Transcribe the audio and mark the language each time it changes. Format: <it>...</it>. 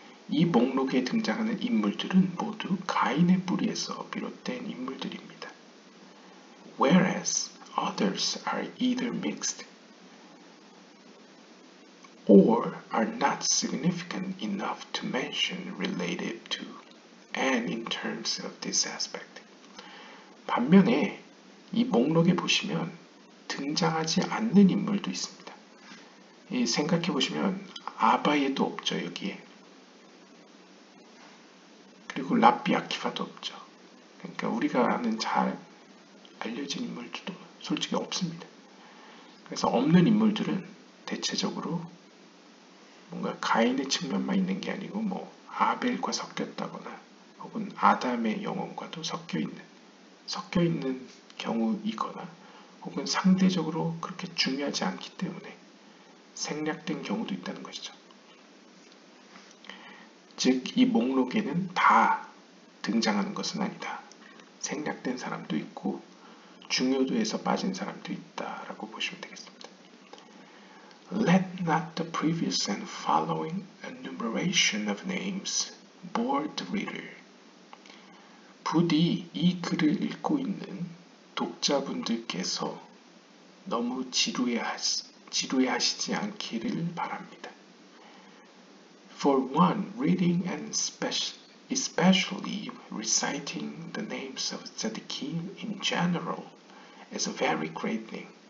<ko>이 목록에 등장하는 인물들은 모두 가인의 뿌리에서 비롯된 인물들입니다.</ko> <en>Whereas others are either mixed or are not significant enough to mention relative to and in terms of this aspect.</en> <ko>반면에 이 목록에 보시면 등장하지 않는 인물도 있습니다. 생각해 보시면 아바예도 없죠, 여기에. 그리고 랍비 아키바도 없죠. 그러니까 우리가 아는 잘 알려진 인물들도 솔직히 없습니다. 그래서 없는 인물들은 대체적으로 뭔가 가인의 측면만 있는 게 아니고 뭐 아벨과 섞였다거나 혹은 아담의 영혼과도 섞여 있는 경우이거나 혹은 상대적으로 그렇게 중요하지 않기 때문에 생략된 경우도 있다는 것이죠. 즉, 이 목록에는 다 등장하는 것은 아니다. 생략된 사람도 있고 중요도에서 빠진 사람도 있다라고 보시면 되겠습니다.</ko> <en>Let not the previous and following enumeration of names bore the reader.</en> <ko>부디 이 글을 읽고 있는 독자분들께서 너무 지루해하시지 않기를 바랍니다.</ko> <en>For one reading and especially reciting the names of tzaddikim in general is a very great thing.</en>